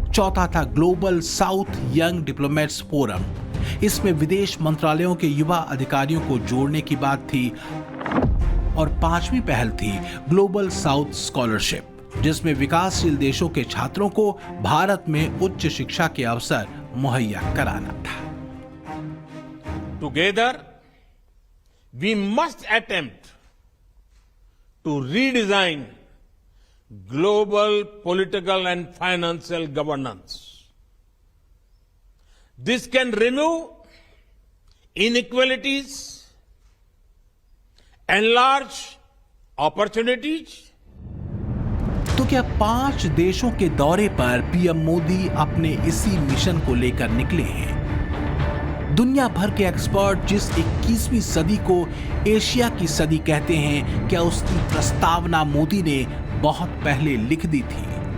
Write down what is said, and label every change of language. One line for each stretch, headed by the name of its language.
Hindi: चौथा था global south young diplomats forum. इसमें विदेश मंत्रालयों के युवा अधिकारियों को जोड़ने की बात थी। और पांचवी पहल थी ग्लोबल साउथ स्कॉलरशिप, जिसमें विकासशील देशों के छात्रों को भारत में उच्च शिक्षा के अवसर मुहैया कराना था।
English: Together, we must attempt to redesign global political and financial governance. This can remove inequalities, enlarge opportunities.
Hindi: तो क्या 5 देशों के दौरे पर पीएम मोदी अपने इसी मिशन को लेकर निकले हैं? दुनिया भर के एक्सपर्ट जिस 21वीं सदी को एशिया की सदी कहते हैं, क्या उसकी प्रस्तावना मोदी ने बहुत पहले लिख दी थी?